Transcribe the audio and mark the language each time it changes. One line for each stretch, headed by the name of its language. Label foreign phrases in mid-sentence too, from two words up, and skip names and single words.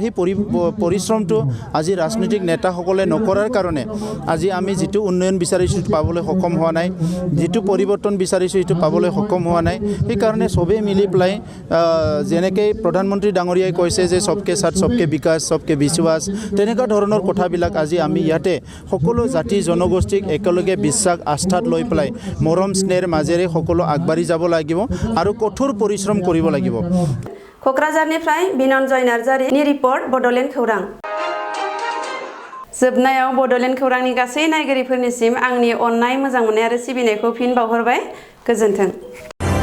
Assamese: সেই পৰিশ্ৰমটো আজি ৰাজনৈতিক নেতাসকলে নকৰাৰ কাৰণে আজি আমি যেটো উন্নয়ন বিচাৰিছো পাবলৈ সক্ষম হোৱা নাই যেটো পৰিৱৰ্তন বিচাৰিছো এটো পাবলৈ সক্ষম হোৱা নাই এই কাৰণে সবে মিলি প্লাই যেনেকৈ প্ৰধানমন্ত্ৰী ডাঙৰীয়াই কৈছে যে
Hindi: सबके साथ सबके विकास सबके विश्वास
Assamese: তেনেকুৱা ধৰণৰ কথাবিলাক আজি আমি ইয়াতে সকলো জাতি জনগোষ্ঠীক একেলগে বিশ্বাস আস্থাত লৈ প্লাই মৰম স্নেহৰ মাজেৰে সকলো আগবাঢ়ি যাব লাগিব আৰু কঠোৰ परिश्रम কৰিব লাগিব।
Bodo: क'क्राझारनिफ्राय बिनन्जय नार्जारिनि रिपर्ट बड'लेण्ड खौरां। जोबनायाव बड'लेण्ड खौरांनि गासै नायगिरिफोरनिसिम आंनि अननाय मोजां मोननाय आरो सिबिनायखौ फिन बावहरबाय। गोजोन्थों।